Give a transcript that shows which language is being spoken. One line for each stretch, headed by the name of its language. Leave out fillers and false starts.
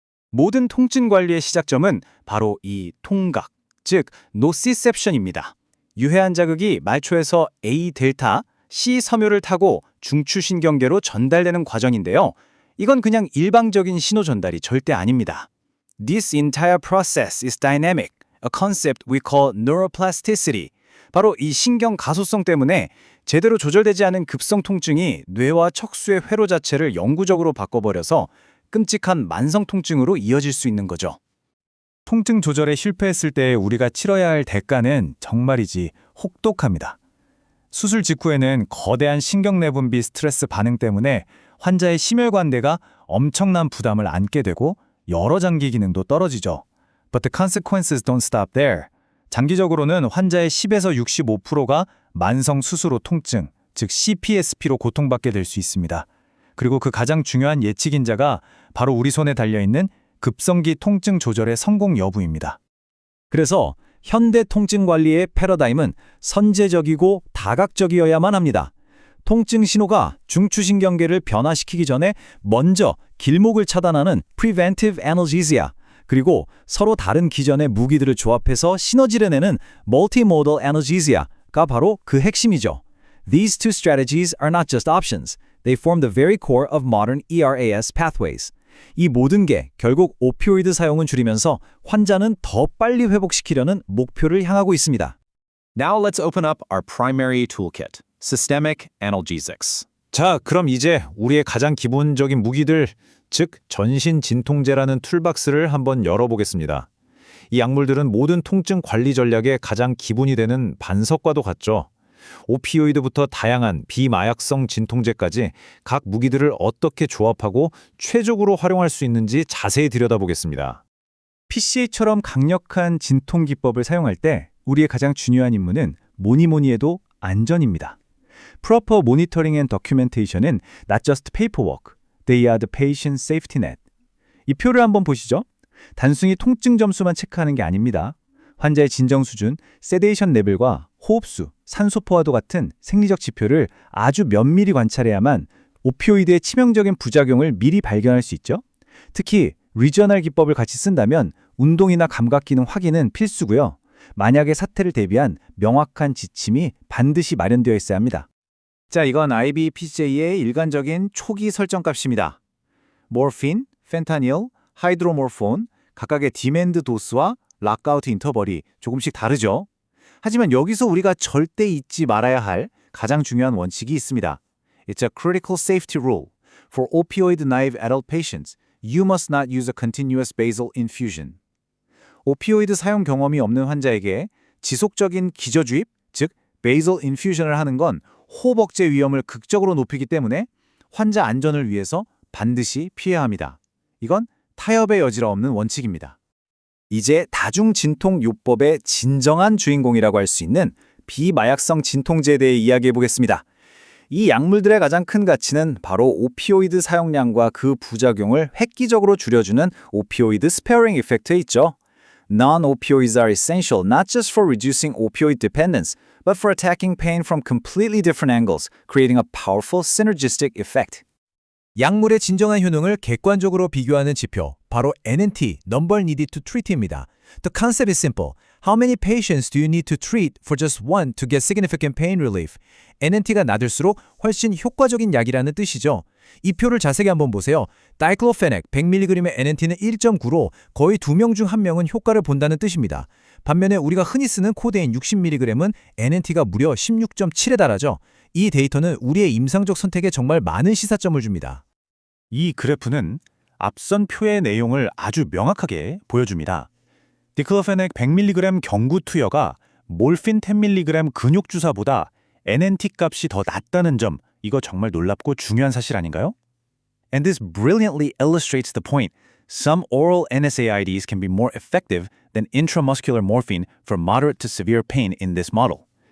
Korean: 모든 통증 관리의 시작점은 바로 이 통각, 즉 노시셉션입니다. 유해한 자극이 말초에서 A 델타, C 섬유를 타고 중추신경계로 전달되는 과정인데요. 이건 그냥 일방적인 신호 전달이 절대 아닙니다.
English: This entire process is dynamic, a concept we call neuroplasticity.
Korean: 바로 이 신경 가소성 때문에 제대로 조절되지 않은 급성 통증이 뇌와 척수의 회로 자체를 영구적으로 바꿔버려서 끔찍한 만성 통증으로 이어질 수 있는 거죠. 통증 조절에 실패했을 때 우리가 치러야 할 대가는 정말이지 혹독합니다. 수술 직후에는 거대한 신경내분비 스트레스 반응 때문에 환자의 심혈관대가 엄청난 부담을 안게 되고 여러 장기 기능도 떨어지죠.
English: But the consequences don't stop there.
Korean: 장기적으로는 환자의 10에서 65%가 만성 수술 후 통증, 즉 CPSP로 고통받게 될 수 있습니다. 그리고 그 가장 중요한 예측인자가 바로 우리 손에 달려있는 급성기 통증 조절의 성공 여부입니다. 그래서 현대 통증 관리의 패러다임은 선제적이고 다각적이어야만 합니다. 통증 신호가 중추신경계를 변화시키기 전에 먼저 길목을 차단하는 preventive analgesia, 그리고 서로 다른 기전의 무기들을 조합해서 시너지를 내는 multimodal analgesia가 바로 그 핵심이죠.
English: These two strategies are not just options. They form the very core of modern ERAS pathways.
Korean: 이 모든 게 결국 오피오이드 사용을 줄이면서 환자는 더 빨리 회복시키려는 목표를 향하고 있습니다.
English: Now let's open up our primary toolkit, systemic analgesics.
Korean: 자, 그럼 이제 우리의 가장 기본적인 무기들, 즉 전신 진통제라는 툴박스를 한번 열어보겠습니다. 이 약물들은 모든 통증 관리 전략의 가장 기본이 되는 반석과도 같죠. 오피오이드부터 다양한 비마약성 진통제까지 각 무기들을 어떻게 조합하고 최적으로 활용할 수 있는지 자세히 들여다보겠습니다. PCA처럼 강력한 진통 기법을 사용할 때 우리의 가장 중요한 임무는 뭐니 해도 안전입니다.
English: Proper monitoring and documentation은 not just paperwork, they are the patient safety net.
Korean: 이 표를 한번 보시죠. 단순히 통증 점수만 체크하는 게 아닙니다. 환자의 진정 수준, 세데이션 레벨과 호흡수, 산소 포화도 같은 생리적 지표를 아주 면밀히 관찰해야만 오피오이드의 치명적인 부작용을 미리 발견할 수 있죠. 특히 리저널 기법을 같이 쓴다면 운동이나 감각 기능 확인은 필수고요. 만약의 사태를 대비한 명확한 지침이 반드시 마련되어 있어야 합니다. 자, 이건 IBPJ의 일관적인 초기 설정값입니다. 모르핀, 펜타닐, 하이드로모르폰, 각각의 디맨드 도수와 락아웃 인터벌이 조금씩 다르죠. 하지만 여기서 우리가 절대 잊지 말아야 할 가장 중요한 원칙이 있습니다.
English: It's a critical safety rule. For opioid-naive adult patients, you must not use a continuous basal infusion.
Korean: 오피오이드 사용 경험이 없는 환자에게 지속적인 기저주입, 즉 basal infusion을 하는 건 호흡 억제 위험을 극적으로 높이기 때문에 환자 안전을 위해서 반드시 피해야 합니다. 이건 타협의 여지가 없는 원칙입니다. 이제 다중진통요법의 진정한 주인공이라고 할 수 있는 비마약성 진통제에 대해 이야기해 보겠습니다. 이 약물들의 가장 큰 가치는 바로 오피오이드 사용량과 그 부작용을 획기적으로 줄여주는 오피오이드 스페어링 이펙트에 있죠.
English: Non-opioids are essential not just for reducing opioid dependence, but for attacking pain from completely different angles, creating a powerful synergistic effect.
Korean: 약물의 진정한 효능을 객관적으로 비교하는 지표, 바로 NNT, Number Needed to Treat입니다.
English: The concept is simple. How many patients do you need to treat for just one to get significant pain relief?
Korean: NNT가 낮을수록 훨씬 효과적인 약이라는 뜻이죠. 이 표를 자세히 한번 보세요. 다이클로페넥 100mg의 NNT는 1.9로 거의 2명 중 1명은 효과를 본다는 뜻입니다. 반면에 우리가 흔히 쓰는 코데인 60mg은 NNT가 무려 16.7에 달하죠. 이 데이터는 우리의 임상적 선택에 정말 많은 시사점을 줍니다. 이 그래프는 앞선 표의 내용을 아주 명확하게 보여줍니다. 디클로페넥 100mg 경구 투여가 몰핀 10mg 근육 주사보다 NNT 값이 더 낮다는 점, 이거 정말 놀랍고 중요한 사실 아닌가요?
English: And this brilliantly illustrates the point. Some oral NSAIDs can be more effective than intramuscular morphine for moderate to severe pain in this model.